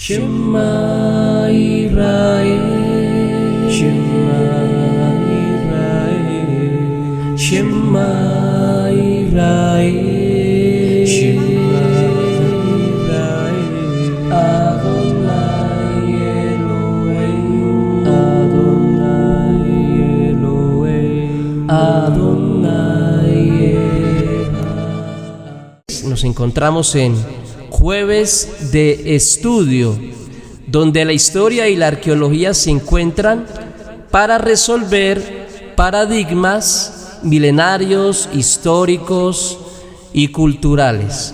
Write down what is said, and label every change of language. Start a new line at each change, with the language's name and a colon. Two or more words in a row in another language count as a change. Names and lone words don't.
Hebrew: שמע ישראל, שמע ישראל, שמע ישראל, שמע ישראל, אדני אלהים, אדני אלהים, אדני אלהים.
Spanish: Nos encontramos en Jueves de Estudio, donde la historia y la arqueología se encuentran para resolver paradigmas milenarios, históricos y culturales.